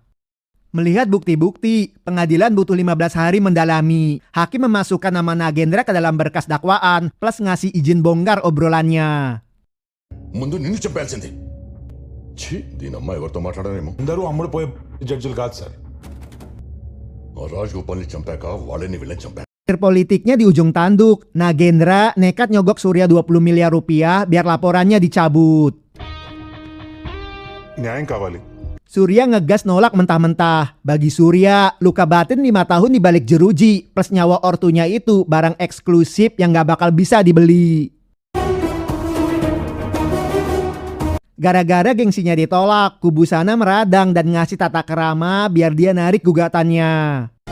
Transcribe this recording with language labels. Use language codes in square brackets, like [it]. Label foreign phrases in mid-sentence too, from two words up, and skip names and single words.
[id] Melihat bukti-bukti, pengadilan butuh 15 hari mendalami. Hakim memasukkan nama Nagendra ke dalam berkas dakwaan plus ngasih izin bongkar obrolannya. [te] ముందు నిన్ను చెప్పాల్సింది. ఛీ, దీని అమ్మ ఎవరితో మాట్లాడారేమో. అందరూ అమ్ముడు పోయే జడ్జిలు కాదు సార్. రాజ్ గోపాల్ని చంపాక వాళ్ళని వీళ్ళని చంపారు. [id] Politiknya di ujung tanduk, Nagendra nekat nyogok Surya 20 miliar rupiah biar laporannya dicabut. [te] న్యాయం కావాలి. [id] Surya ngegas nolak mentah-mentah. Bagi Surya, luka batin 5 tahun di balik jeruji plus nyawa ortunya itu barang eksklusif yang gak bakal bisa dibeli. Gara-gara gengsinya ditolak, kubu sana meradang dan ngasih tata kerama biar dia narik gugatannya.